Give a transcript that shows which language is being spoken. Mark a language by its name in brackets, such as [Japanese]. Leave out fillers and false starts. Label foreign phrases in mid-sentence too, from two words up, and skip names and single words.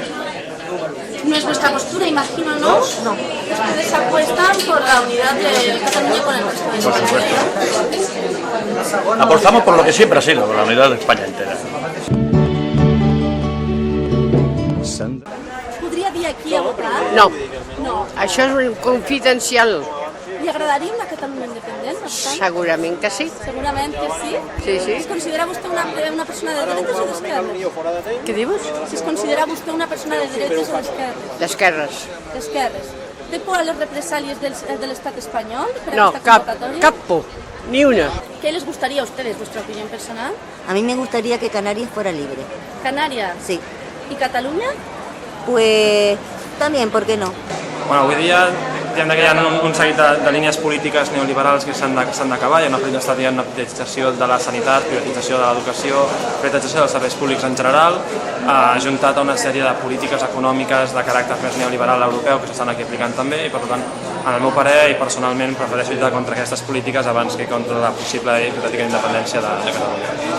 [Spanish] No es vuestra postura, imagino, ¿no? No. Ustedes apuestan por la unidad de Cataluña con el resto de España. Por supuesto. Apostamos por lo que siempre ha sido, por la unidad de España entera. ¿Podría dir aquí a votar? No. No. [Catalan] Això és confidencial. [Spanish] ¿Le agradaría una Cataluña independiente? [Catalan] Bastant? Segurament que sí. Segurament que sí. Sí, sí. ¿Es considera [Spanish] usted una persona de derechos o de izquierdas? [Catalan] Què dius? [Spanish] Si [Catalan] es considera [Spanish] usted una persona de derechos o de izquierdas? [Catalan] D'esquerres. D'esquerres. Té por a les represalias de l'Estat espanyol? Per No, aquesta convocatòria? cap por. Ni una. [Spanish] ¿Qué les gustaría a ustedes, vuestra opinión personal? A mí me gustaría que Canarias fuera libre. Canarias? Sí. ¿Y Cataluña? Pues también, ¿por qué no? [Catalan] Bueno, avui dia diguem que hi ha un seguit de línies polítiques neoliberals que s'han d'acabar. Hi ha una privatització de la sanitat, privatització de l'educació, privatització dels serveis públics en general, ajuntat a una sèrie de polítiques econòmiques de caràcter més neoliberal europeu que s'estan aquí aplicant també, i per tant, en el meu parer i personalment prefereixo lluitar contra aquestes polítiques abans que contra la possible hipotètica independència de Catalunya.